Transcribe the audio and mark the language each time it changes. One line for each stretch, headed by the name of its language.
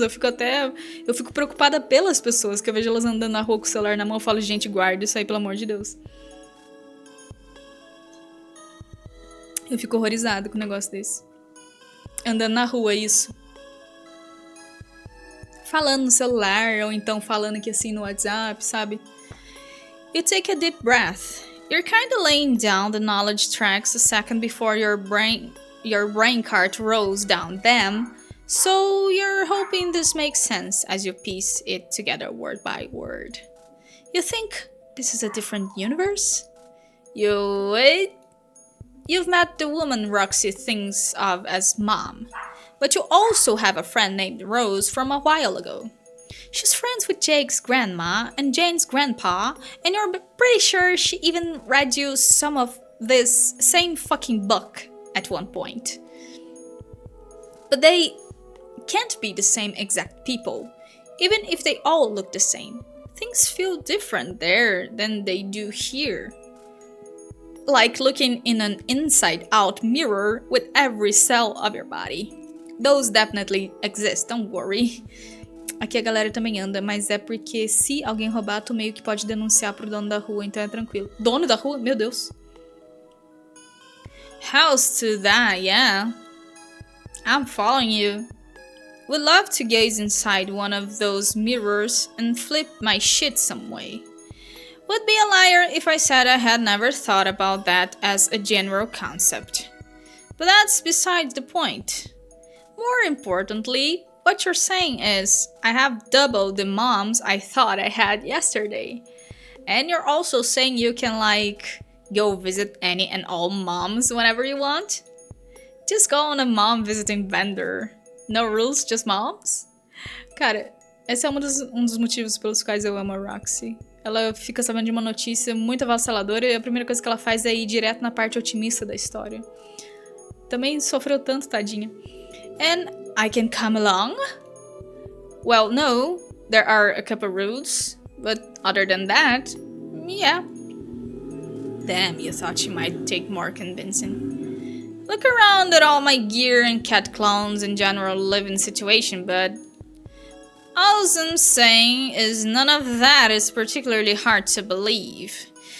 Portuguese: Eu fico preocupada pelas pessoas, que eu vejo elas andando na rua com o celular na mão. Eu falo, gente, guarda isso aí, pelo amor de Deus. Eu fico horrorizada com um negócio desse. Andando na rua, isso. Falando no celular, ou então falando aqui assim no WhatsApp, sabe?
English: You take a deep breath. You're kind of laying down the knowledge tracks a second before your brain cart rolls down them, so you're hoping this makes sense as you piece it together word by word. You think this is a different universe? You've met the woman Roxy thinks of as Mom, but you also have a friend named Rose from a while ago. She's friends with Jake's grandma and Jane's grandpa, and you're pretty sure she even read you some of this same fucking book at one point. But they can't be the same exact people, even if they all look the same. Things feel different there than they do here. Like looking in an inside-out mirror with every cell of your body. Those definitely exist, don't worry.
Portuguese: Aqui a galera também anda, mas é porque se alguém roubar, tu meio que pode denunciar pro dono da rua, então é tranquilo. Dono da rua? Meu Deus.
English: How's to that, yeah. I'm following you. Would love to gaze inside one of those mirrors and flip my shit some way. Would be a liar if I said I had never thought about that as a general concept. But that's beside the point. More importantly, what you're saying is, I have double the moms I thought I had yesterday. And you're also saying you can, go visit any and all moms whenever you want? Just go on a mom visiting bender. No rules, just moms?
Portuguese: Cara, esse é um dos motivos pelos quais eu amo a Roxy. Ela fica sabendo de uma notícia muito avassaladora e a primeira coisa que ela faz é ir direto na parte otimista da história. Também sofreu tanto, tadinha.
English: And I can come along? Well, no, there are a couple rules, but other than that, yeah. Damn, you thought she might take more convincing. Look around at all my gear and cat clones and general living situation, but all I'm saying is none of that is particularly hard to believe.